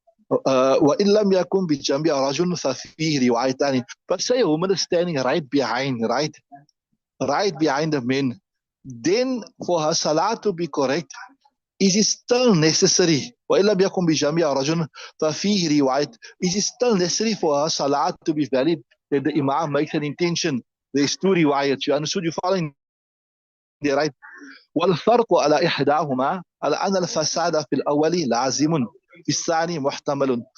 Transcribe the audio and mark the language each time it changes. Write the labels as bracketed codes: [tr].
[ar] وإن لم يكن بجنبها رجل ففيه روايتان. [en] But say a woman is standing right behind the men. Then for her salah to be correct, is it still necessary? [ar] وإن لم يكن بجنبها رجل ففيه رواية. [en] Is it still necessary for her salah to be valid that the imam makes an intention? There's two riwayats. You understood? You following there, right? [ar] والفرق على إحداهما على أن الفساد في الأول لازم في الثاني محتمل.